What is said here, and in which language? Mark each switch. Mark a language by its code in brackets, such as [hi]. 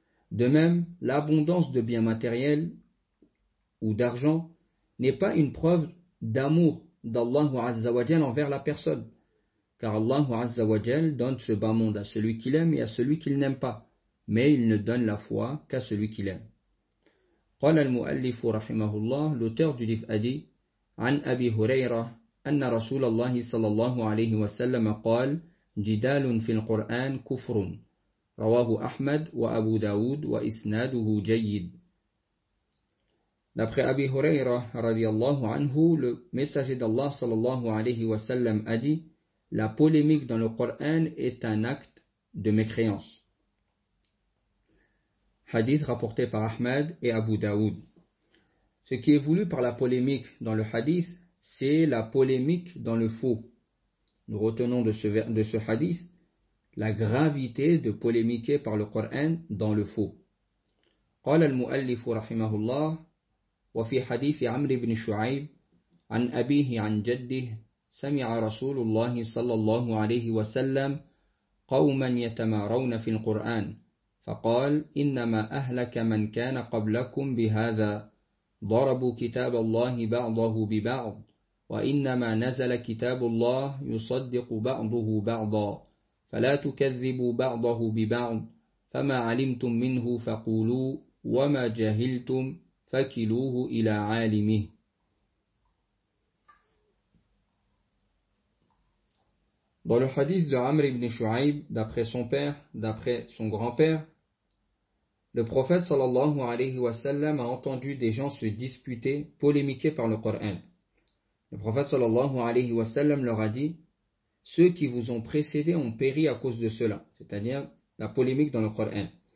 [fr] De même, l'abondance de biens matériels ou d'argent n'est pas une preuve d'amour d'Allah Azza wa Jal envers la personne, car Allah Azza wa Jal donne ce bas monde à celui qu'il aime et à celui qu'il n'aime pas, mais il ne donne la foi qu'à celui qu'il aime. [ar] قال المؤلف رحمه الله, [fr] l'auteur du livre a dit, [ar] عن أبي هريرة أن رسول الله صلى الله عليه وسلم قال جدال في القرآن كفر رواه أحمد وأبو داود وإسناده جيد. [fr] D'après Abi Hurayra [ar] رضي الله عنه, [fr] le messager d'Allah [ar] صلى الله عليه وسلم [fr] a dit, La polémique dans le Coran est un acte de mécréance. Hadith rapporté par Ahmed et Abu Daoud. Ce qui est voulu par la polémique dans le hadith, c'est la polémique dans le faux. Nous retenons de ce hadith la gravité de polémiquer par le Coran dans le faux. [ar] قال المؤلف رحمه الله وفي حديث عمرو بن شعيب عن أبيه عن جده سمع رسول الله صلى الله عليه وسلم قوما يتمارون في القرآن فقال إنما أهلك من كان قبلكم بهذا ضربوا كتاب الله بعضه ببعض وإنما نزل كتاب الله يصدق بعضه بعضا فلا تكذبوا بعضه ببعض فما علمتم منه فقولوا وَمَا جَهِلْتُمْ فَكِلُوهُ إِلَى عَالِمِهِ. [fr] Dans le hadith de Amr ibn Shu'aib, d'après son père, d'après son grand-père, le prophète sallallahu alayhi wa sallam a entendu des gens se disputer, polémiquer par le Coran. Le prophète sallallahu alayhi wa sallam leur a dit « Ceux qui vous ont précédés ont péri à cause de cela », c'est-à-dire la polémique dans le Coran.